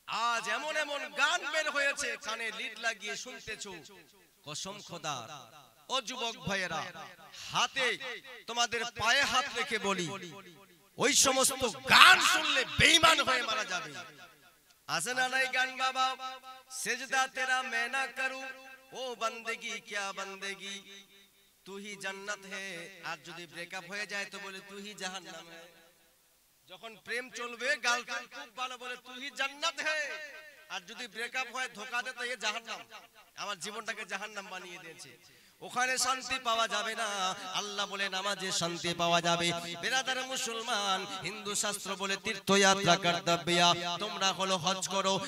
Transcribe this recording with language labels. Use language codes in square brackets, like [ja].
[bn] আজ এমন এমন গান বের হয়েছে, কানে লিড লাগিয়ে শুনতেছো, কসম খোদার। ও যুবক ভাইয়েরা, হাতে তোমাদের পায়ে হাত রেখে বলি, ওই সমস্ত গান শুনলে বেঈমান হয়ে মারা যাবে। আছে না নাই গান বাবা? [hi] সেজদা তেরা मैं ना करूं, ओ बंदगी क्या बंदगी, तू ही जन्नत है। [bn] আর যদি ব্রেকআপ হয়ে যায় তো বলে [hi] तू ही जहन्नम है। [bn] যখন প্রেম চলবে, গার্লফ্রেন্ড খুব ভালো বলে [hi] तू ही जन्नत है, [bn] আর যদি ব্রেকআপ হয় ধোঁকা দেয় তো ये জাহান্নাম। আমার জীবনটাকে জাহান্নাম বানিয়ে দিয়েছে। ওখানে শান্তি পাওয়া যাবে না। আল্লাহ বলে নামাজে শান্তি পাওয়া যাবে। বেরাদার মুসলমান, হিন্দু শাস্ত্র বলে তীর্থযাত্রা কর্তব্য, তোমরা হলো হজ করো।